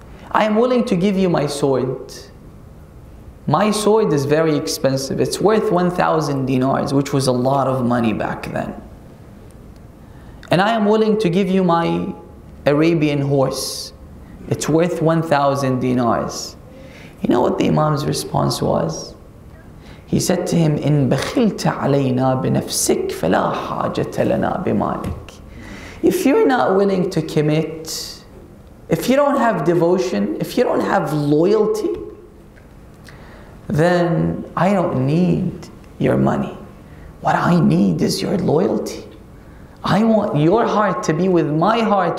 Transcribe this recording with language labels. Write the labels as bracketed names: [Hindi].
[English] I am willing to give you my sword. My sword is very expensive. It's worth 1,000 dinars, which was a lot of money back then. And I am willing to give you my Arabian horse. It's worth 1,000 dinars. You know what the Imam's response was? He said to him, [Arabic] إِن بَخِلْتَ عَلَيْنَا بِنَفْسِكَ فَلَا حَاجَةَ لَنَا بِمَالِكَ. [English] If you're not willing to commit, if you don't have devotion, if you don't have loyalty, then I don't need your money. What I need is your loyalty. I want your heart to be with my heart.